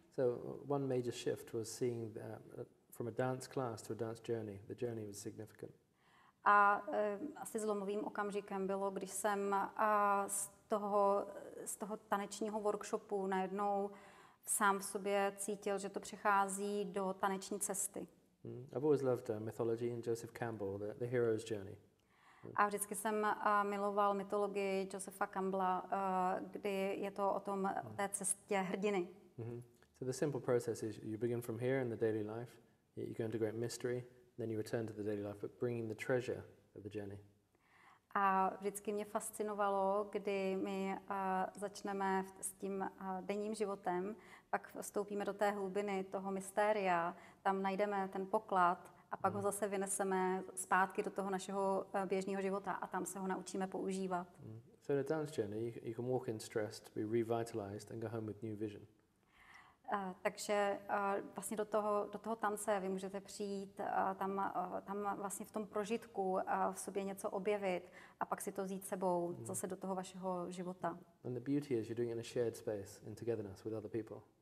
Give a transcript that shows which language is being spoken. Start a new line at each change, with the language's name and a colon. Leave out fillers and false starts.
English: So one major shift was seeing from a dance class to a dance journey. The journey was significant.
Czech: A asi zlomovým okamžikem bylo, když jsem z toho tanečního workshopu najednou sám v sobě cítil, že to přechází do taneční cesty.
English: I've always loved mythology and Joseph Campbell, the hero's journey.
Czech: A vždycky jsem miloval mytologii Josepha Campbella, kdy je to o té cestě hrdiny.
English: So the simple process is you begin from here in the daily life, you go into great mystery, then you return to the daily life, but bringing the treasure of the journey.
Czech: A vždycky mě fascinovalo, kdy my začneme s tím denním životem, pak vstoupíme do té hlubiny toho mystéria, tam najdeme ten poklad a pak ho zase vyneseme zpátky do toho našeho běžného života a tam se ho naučíme používat.
English: So in a dance journey, you can walk in stress to be revitalized and go home with new vision.
Czech: Takže vlastně do toho tance vy můžete přijít, tam vlastně v tom prožitku v sobě něco objevit a pak si to vzít sebou zase do toho vašeho života.
English: And the beauty is you're doing it in a shared space, in togetherness with other people.